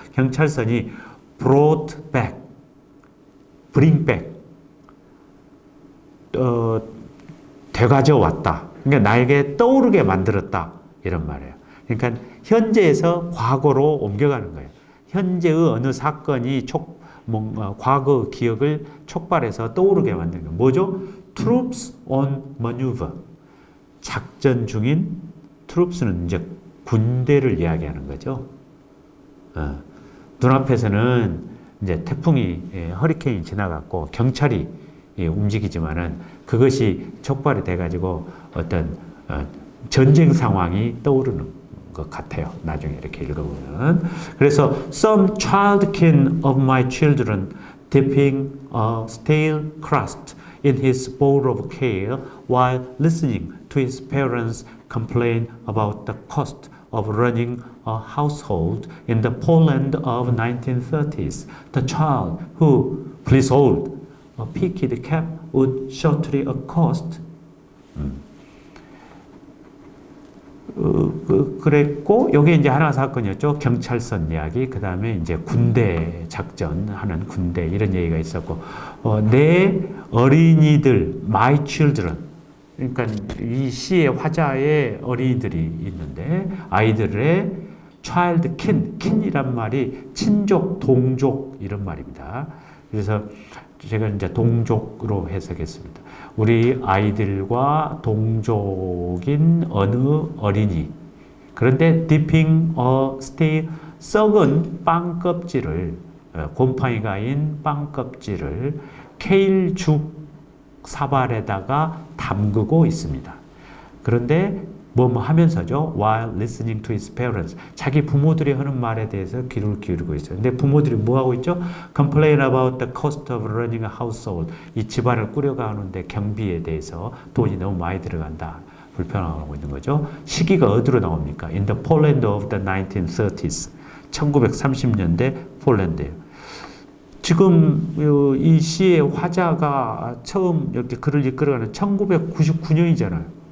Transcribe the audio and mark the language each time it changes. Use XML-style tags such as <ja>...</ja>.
<ko>경찰선이</ko> <en>brought back, bring back,</en> <ko>되가져 왔다. 그러니까 나에게 떠오르게 만들었다. 이런 말이에요. 그러니까 현재에서 과거로 옮겨가는 거예요. 현재의 어느 사건이 과거 기억을 촉발해서 떠오르게 만드는 거예요. 뭐죠?</ko> <en>Troops on maneuver.</en> <ko>작전 중인 troops는 이제 군대를 이야기하는 거죠. 눈앞에서는 이제 태풍이 허리케인이 지나갔고 경찰이 움직이지만은 그것이 촉발이 돼가지고 어떤 전쟁 상황이 떠오르는 것 같아요. 나중에 이렇게 읽어보면. 그래서</ko> <en>some childkin of my children dipping a stale crust in his bowl of kale while listening to his parents complain about the cost of running a household in the Poland of 1930s. The child who, please hold, a peaked cap would shortly accost.</en> <ko>그랬고, 요게 이제 하나 사건이었죠. 경찰선 이야기, 그 다음에 이제 군대 작전하는 군대, 이런 얘기가 있었고, 내 어린이들,</ko> <en>my children.</en> <ko>그러니까 이 시의 화자의 어린이들이 있는데, 아이들의 child kin이란 말이 친족, 동족, 이런 말입니다. 그래서 제가 이제 동족으로 해석했습니다. 우리 아이들과 동족인 어느 어린이. 그런데</ko> <en>dipping a stale,</en> <ko>썩은 빵 껍질을, 곰팡이가 인 빵 껍질을 케일죽 사발에다가 담그고 있습니다. 그런데 뭐 하면서죠.</ko> <en>While listening to his parents.</en> <ko>자기 부모들이 하는 말에 대해서 귀를 기울이고 있어요. 근데 부모들이 뭐 하고 있죠?</ko> <en>Complain about the cost of running a household.</en> <ko>이 집안을 꾸려가는데 경비에 대해서 돈이 너무 많이 들어간다. 불편하고 있는 거죠. 시기가 어디로 나옵니까?</ko> <en>In the Poland of the 1930s.</en> <ko>1930년대 폴란드예요. 지금 이 시의 화자가 처음 이렇게 글을 이끌어가는 1999년이잖아요.</ko>